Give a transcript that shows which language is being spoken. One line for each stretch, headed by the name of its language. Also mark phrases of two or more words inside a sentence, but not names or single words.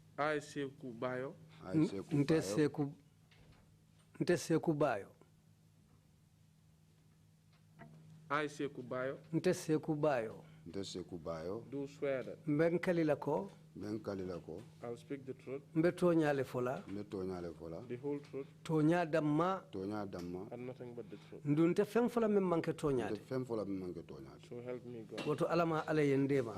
English: I Seku Bayo.
Mandingo: Nte Seku Bayo.
English: I Seku Bayo.
Mandingo: Nte Seku Bayo. Nte Seku Bayo.
English: Do swear that
Mandingo: Benkalilako.
English: I'll speak the truth.
Mandingo: Mbetonyale fola.
English: The whole truth.
Mandingo: Tonya damma.
English: And nothing but the truth.
Mandingo: Ndunte fem fola memmanke tonyade.
English: So help me God.
Mandingo: Woto alama ala yendema.